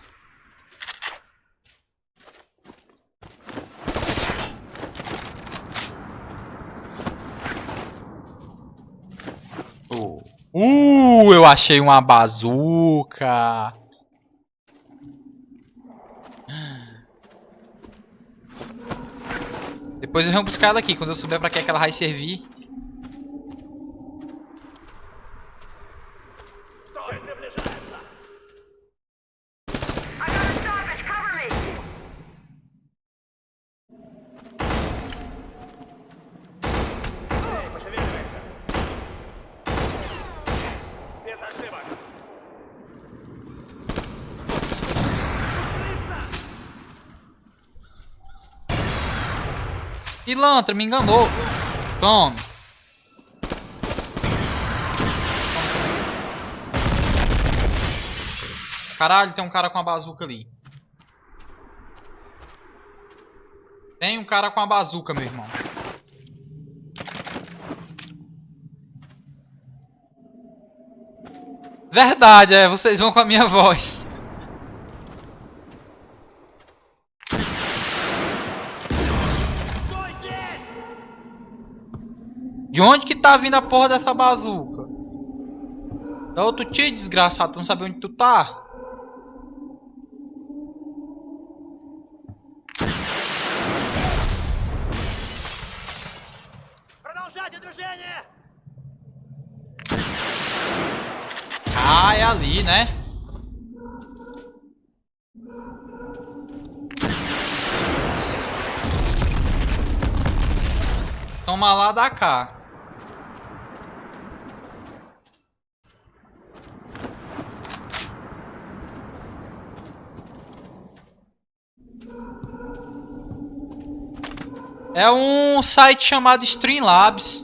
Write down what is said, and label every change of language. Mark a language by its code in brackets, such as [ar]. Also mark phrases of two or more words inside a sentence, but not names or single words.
[pt] Eu achei uma bazuca. Depois eu venho buscar ela aqui, quando eu souber pra que ela vai servir. [ru] Стой, приближается! [en] I got a stoppage! Cover me! [ru] Эй, пошевеливайся! Без ошибок! [pt] Pilantra, me enganou. Toma. Caralho, tem um cara com a bazuca ali. Tem um cara com a bazuca, meu irmão. Verdade, vocês vão com a minha voz. [ru] Стой здесь! [pt] De onde que tá vindo a porra dessa bazuca? Dá outro tiro, desgraçado, tu não sabe onde tu tá? [ru] Продолжайте движение! [pt] Ah, é ali, né? Toma lá, dá cá. É um site chamado Streamlabs.